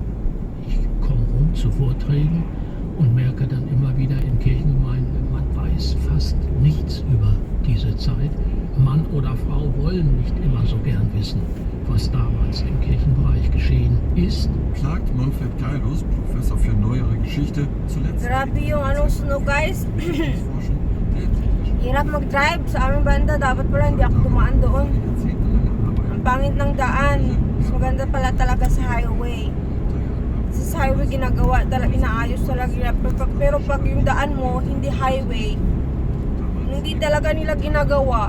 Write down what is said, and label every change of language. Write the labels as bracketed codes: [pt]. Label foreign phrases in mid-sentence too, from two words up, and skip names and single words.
[de] Ich komme rum zu Vorträgen und merke dann immer wieder in Kirchengemeinden, man weiß fast nichts über diese Zeit. Mann oder Frau wollen nicht immer so gern wissen, was damals im Kirchenbereich geschehen ist. Klagt Manfred Geilus, Professor für neuere Geschichte, zuletzt [tl] Grabe yung anong sunog guys. [de] Forschung der [tl] Hirap mag-drive sa aming banda. Dapat pala hindi ako dumaan doon. Ang pangit ng daan. Mas maganda pala talaga sa highway. Kasi sa highway ginagawa, inaayos talaga nila. Pero pag yung daan mo, hindi highway, hindi talaga nila ginagawa.